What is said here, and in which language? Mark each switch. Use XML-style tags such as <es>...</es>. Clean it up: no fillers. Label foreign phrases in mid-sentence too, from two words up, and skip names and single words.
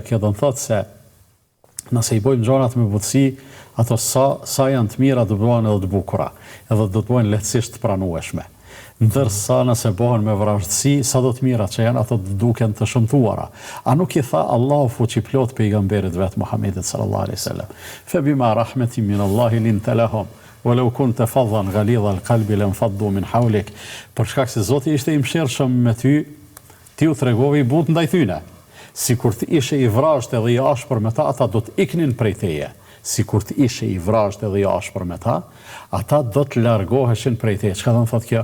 <sq>Kjo do të thotë se nëse i bojmë gjonat me butësi, ato sa janë të mira do të bëhen edhe të bukura, edhe do të bëhen lehtësisht të pranueshme. Ndërsa nëse bëhen me vrazhdësi, sa do të mira që janë, ato duken të shëmtuara. A nuk i tha Allahu fuqiplot pejgamberit vet Muhamedit</sq> <ar>صلى الله عليه وسلم, فبما رحمة من الله لنت لهم ولو كنت فظا غليظ القلب لانفضوا من حولك.</ar> <sq>Për shkak se Zoti ishte i mëshirshëm me ty, ti u tregove i butë ndaj tyne. Sikur të ishe i vrazhtë edhe i ashpër me ta, ata do të iknin prej teje. Sikur të ishe i vrazhtë edhe i ashpër me ta, ata do të largoheshin prej teje. Çka do të thotë kjo?</sq>